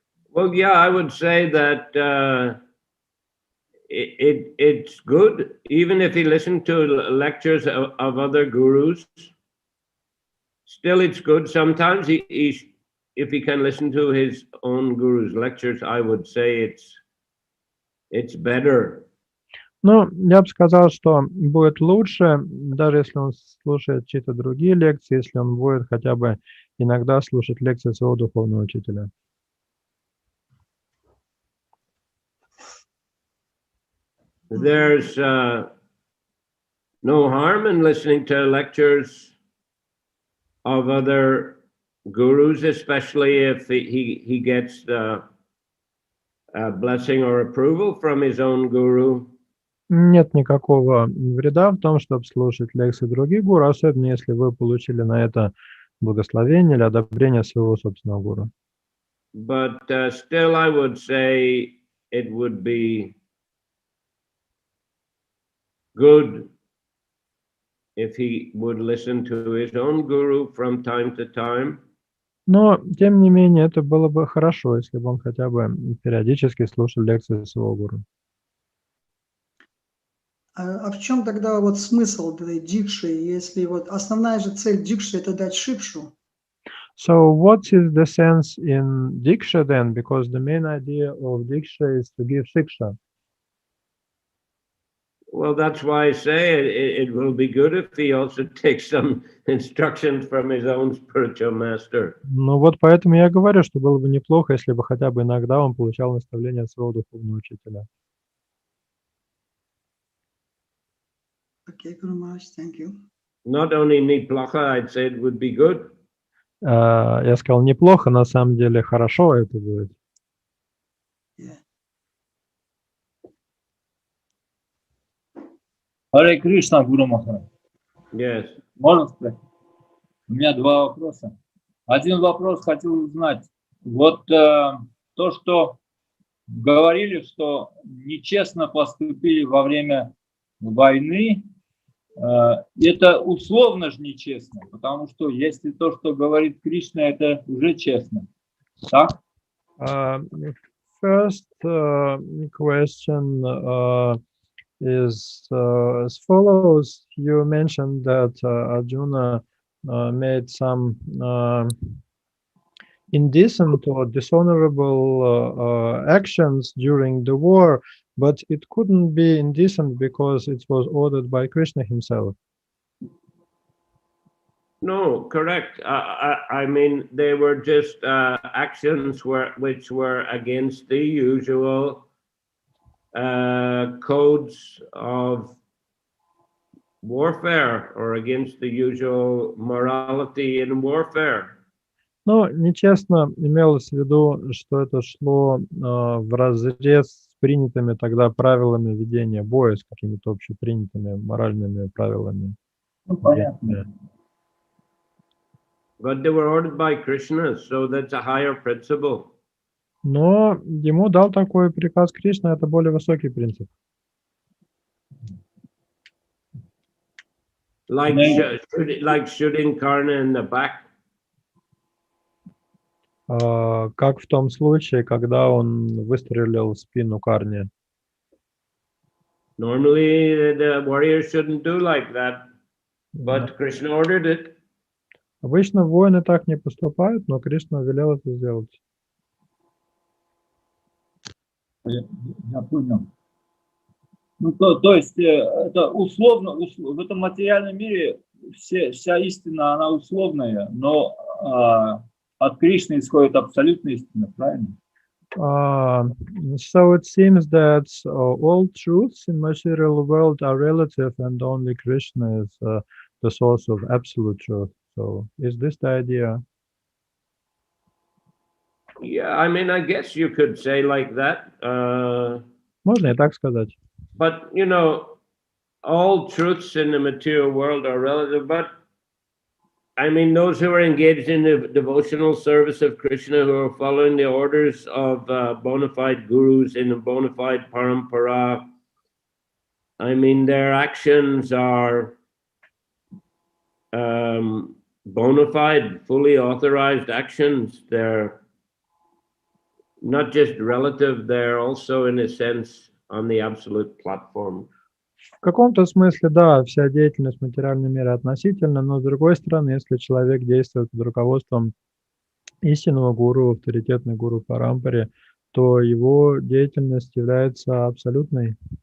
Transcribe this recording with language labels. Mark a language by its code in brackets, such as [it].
[en] Well, yeah, I would say that it's good, even if he listened to lectures of other gurus. Still, it's good. Sometimes if he can listen to his own guru's lectures, I would say it's better. [ru] Ну, я бы сказал, что будет лучше, даже если он слушает чьи-то другие лекции, если он будет хотя бы иногда слушать лекции своего духовного учителя. [en] There's no harm in listening to lectures of other gurus, especially if he gets the blessing or approval from his own guru. [ru] Нет никакого вреда в том, чтобы слушать лекции других гуру, особенно если вы получили на это благословение или одобрение своего собственного гуру. [en] But still, I would say it would be good if he would listen to his own guru from time to time. [ru] Но, тем не менее, это было бы хорошо, если бы он хотя бы периодически слушал лекции своего гуру. А в чем тогда вот смысл этой дикши, если вот основная же цель дикши – это дать шикшу? [en] So what is the sense in diksha then? Because the main idea of diksha is to give shiksha. Well, that's why I say it will be good if he also takes some instructions from his own spiritual master. [ru] Ну вот поэтому я говорю, что было бы неплохо, если бы хотя бы иногда он получал наставления от своего духовного учителя. [en] Okay, Guru Maharaj, thank you. Not only neplacha, I'd say it would be good. [ru] Я сказал неплохо, на самом деле хорошо это будет. [en] Yeah. [ru] Харе Кришна, Гуру Махарадж. [en] Yes. [ru] Можно спросить? У меня два вопроса. Один вопрос хотел узнать. Вот то, что говорили, что нечестно поступили во время войны, это условно же нечестно, потому что если то, что говорит Кришна, это уже честно. Так? [en] First question is as follows. You mentioned that Arjuna made some indecent or dishonorable actions during the war, but it couldn't be indecent because it was ordered by Krishna himself. No, correct. I mean, they were just actions which were against the usual codes of warfare or against the usual morality in warfare. [ru] Но нечестно имелось в виду, что это шло вразрез с принятыми тогда правилами ведения боя, с какими-то общепринятыми моральными правилами. Ну, понятно. [en] But they were ordered by Krishna, so that's a higher principle. [ru] Но ему дал такой приказ Кришна, это более высокий принцип. [en] Like shooting Karna in the back. [ru] Как в том случае, когда он выстрелил в спину Карни. [en] Normally, the warriors shouldn't do like that, but Krishna ordered it. [ru] Обычно воины так не поступают, но Кришна велел это сделать. Я понял. Ну, то есть это условно, в этом материальном мире вся истина, она условная, но от Кришны исходит абсолютная истина, правильно? [en] So it seems that all truths in material world are relative, and only Krishna is the source of absolute truth. So is this the idea? Yeah, I mean, I guess you could say like that. [ru] Можно и так сказать. [en] But, you know, all truths in the material world are relative, but I mean, those who are engaged in the devotional service of Krishna, who are following the orders of bona fide gurus in a bona fide parampara, I mean, their actions are bona fide, fully authorized actions. They're not just relative, they're also, in a sense, on the absolute platform. [ru] В каком-то смысле, да, вся деятельность в материальном мире относительна, но с другой стороны, если человек действует под руководством истинного гуру, авторитетной гуру Парампаре, то его деятельность является абсолютной.